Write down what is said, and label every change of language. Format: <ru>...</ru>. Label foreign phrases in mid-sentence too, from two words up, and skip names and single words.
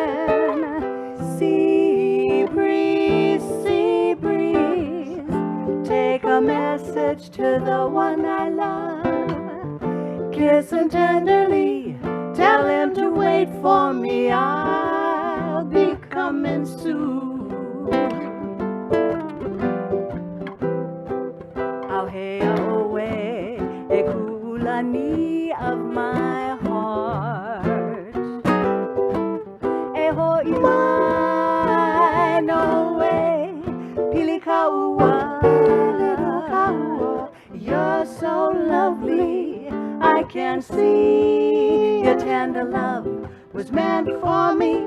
<en>Sea breeze, take a message to the one I love. Kiss him tenderly, tell him to wait for me, I'll be coming soon.</en> <haw>Auhea oe, e kulani</haw> <en>of my heart.</en> <haw>E ho'i mai</haw> <en>no way,</en> <haw>pili kaua,</haw> <en>you're so lovely, I can see your tender love was meant for me.</en>